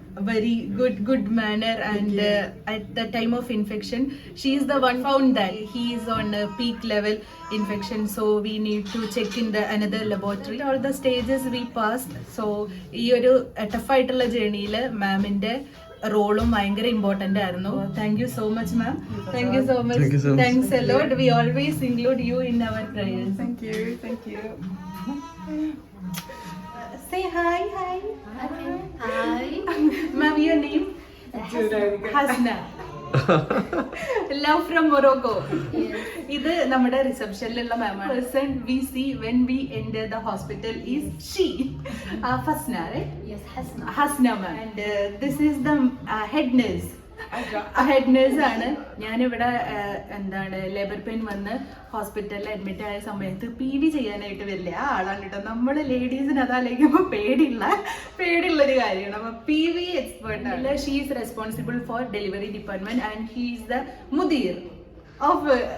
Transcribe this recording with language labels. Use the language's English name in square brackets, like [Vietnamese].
[English] very good manner, and at the time of infection she is the one found that he is on a peak level infection, so we need to check in the another laboratory. All the stages we passed, [Malayalam] so ee oru tough aayittulla journey il ma'am inde റോളും ഭയങ്കര important ആയിരുന്നു. [English] Thank you so much ma'am. Thank you so much. Thanks a lot. We always include you in our prayers. Thank you. Say hi. Hi. Ma'am, your name? Hasna. Love from Morocco. [Malayalam] ഇത് നമ്മുടെ റിസപ്ഷനിലുള്ള മാമാണ്. [English] Person we see when we enter the hospital is she. Hasna, right? Yes, Hasna. Hasna ma'am. And this is the head nurse. [Malayalam] Head nurse ആണ്. ഞാനിവിടെ labour pain വന്ന് ഹോസ്പിറ്റലിൽ admit ആയ സമയത്ത് PV ചെയ്യാനായിട്ട് വലിയ ആളാണ് കേട്ടോ. നമ്മൾ ലേഡീസിന് അതാലോചിക്കുമ്പോൾ പേടിയുള്ളൊരു കാര്യമാണ്. അപ്പൊ PV എക്സ്പേർട്ട് ആണ്. [English] she is responsible for delivery department and he is the മുദീർ of